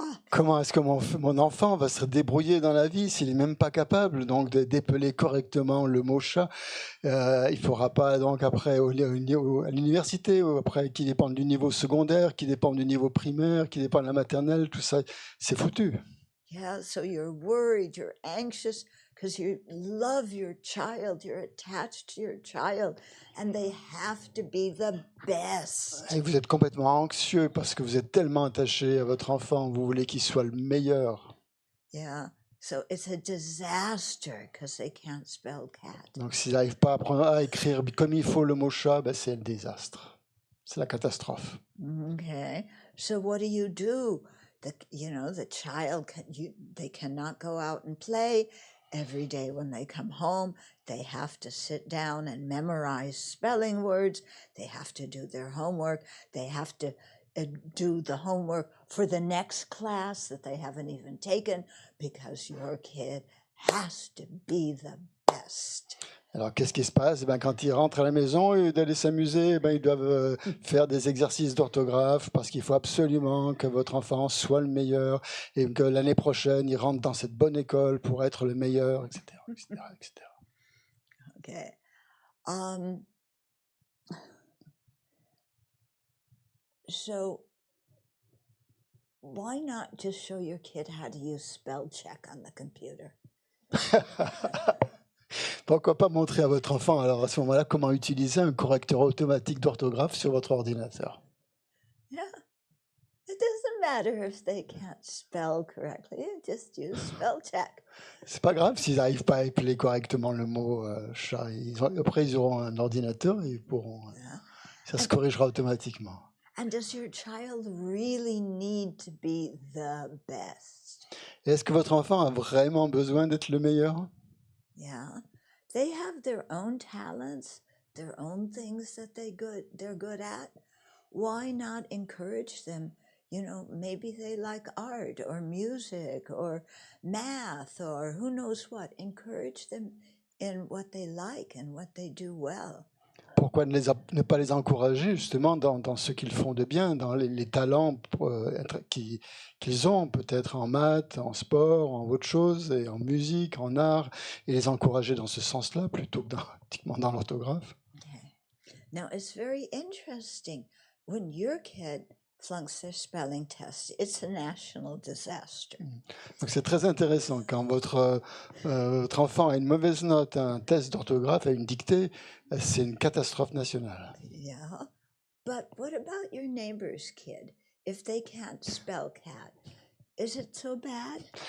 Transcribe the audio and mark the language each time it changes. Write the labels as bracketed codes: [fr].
[fr] Comment est-ce que mon enfant va se débrouiller dans la vie s'il n'est même pas capable donc d'épeler correctement le mot chat? Il ne faudra pas donc après à l'université, ou après qui dépend du niveau secondaire, qui dépend du niveau primaire, qui dépend de la maternelle, tout ça, c'est foutu. [en] Yeah, so you're worried, you're anxious because you love your child, you're attached to your child, and they have to be the best. [fr] Et vous êtes complètement anxieux parce que vous êtes tellement attaché à votre enfant, vous voulez qu'il soit le meilleur. [en] Yeah, so it's a disaster because they can't spell cat. [fr] Donc s'il n'arrive pas à écrire comme il faut le mot chat, ben, c'est le désastre. C'est la catastrophe. [en] Okay, so what do? The child they cannot go out and play, Every day when they come home, they have to sit down and memorize spelling words. They have to do their homework. They have to do the homework for the next class that they haven't even taken because your kid has to be the best. [fr] Alors, qu'est-ce qui se passe? Eh ben, quand ils rentrent à la maison, au lieu d'aller s'amuser, eh ben, ils doivent faire des exercices d'orthographe parce qu'il faut absolument que votre enfant soit le meilleur et que l'année prochaine, il rentre dans cette bonne école pour être le meilleur, etc., etc., etc. [en] Okay. So why not just show your kid how to use spell check on the computer? [fr] Pourquoi pas montrer à votre enfant, alors à ce moment-là, comment utiliser un correcteur automatique d'orthographe sur votre ordinateur? [en] Yeah. It doesn't matter if they can't spell correctly. Just use spell check. [fr] C'est pas grave s'ils n'arrivent pas à épeler correctement le mot chat. Après, ils auront un ordinateur et ils pourront. [en] Yeah. [fr] Ça se corrigera automatiquement. [en] And does your child really need to be the best? [fr] Et est-ce que votre enfant a vraiment besoin d'être le meilleur? [en] Yeah. They have their own talents, their own things that they're good at. Why not encourage them? You know, maybe they like art or music or math or who knows what. Encourage them in what they like and what they do well. [fr] Pourquoi ne pas les encourager justement dans ce qu'ils font de bien, dans les talents qu'ils ont, peut-être en maths, en sport, en autre chose, et en musique, en art, et les encourager dans ce sens-là plutôt que uniquement dans l'orthographe? [en] Okay. Now, it's very interesting. When your kid flunks their spelling test, it's a national disaster. [fr] Donc c'est très intéressant. Quand votre enfant a une mauvaise note à un test d'orthographe, à une dictée, c'est une catastrophe nationale. [en] Yeah. But what about your neighbor's kid? If they can't spell cat, is it so bad?